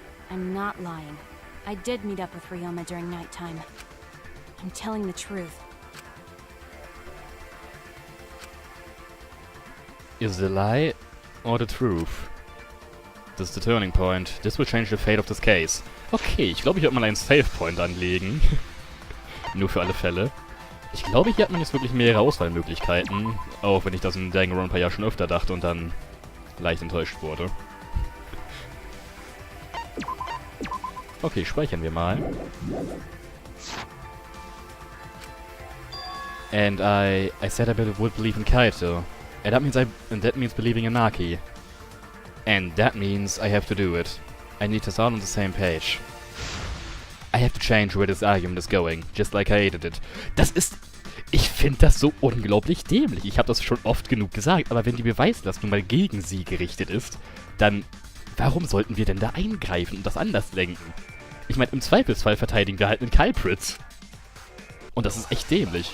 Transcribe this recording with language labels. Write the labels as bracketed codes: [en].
[en] I'm not lying. I did meet up with Ryoma during nighttime. I'm telling the truth. Is the lie or the truth? This is the turning point. This will change the fate of this case. [de] Okay, ich glaube, ich werde mal einen Save-Point anlegen. Nur für alle Fälle. Ich glaube, hier hat man jetzt wirklich mehrere Auswahlmöglichkeiten. Auch wenn ich das in Danganronpa ja schon öfter dachte und dann leicht enttäuscht wurde. Okay, speichern wir mal. [en] And I said I would believe in Kaito. And that means believing in Maki. And that means I have to do it. I need to start on the same page. I have to change where this argument is going, just like I hated it. [de] Das ist... Ich finde das so unglaublich dämlich. Ich habe das schon oft genug gesagt, aber wenn die Beweislast nun mal gegen sie gerichtet ist, dann warum sollten wir denn da eingreifen und das anders lenken? Ich meine, im Zweifelsfall verteidigen wir halt einen Culprit. Und das ist echt dämlich.